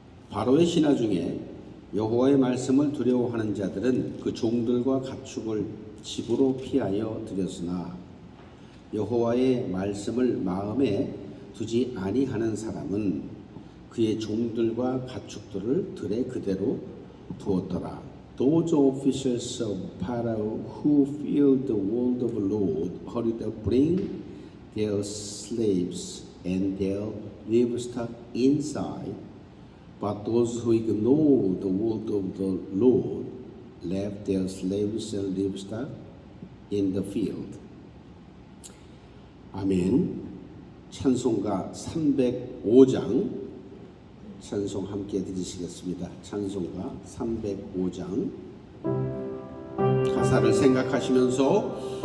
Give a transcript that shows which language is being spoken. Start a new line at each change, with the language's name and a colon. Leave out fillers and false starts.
Korean: 바로의 신하 중에 여호와의 말씀을 두려워하는 자들은 그 종들과 가축을 집으로 피하여 들였으나 여호와의 말씀을 마음에 두지 아니하는 사람은 그의 종들과 가축들을 들에 그대로 두었더라.
English: Those officers of Pharaoh who feared the word of the Lord hurried to bring their slaves and their livestock inside. But those who ignored the word of the Lord left their slaves and livestock in the field.
Korean: 아멘. 찬송가 305장 찬송 함께 드리시겠습니다. 찬송가 305장 가사를 생각하시면서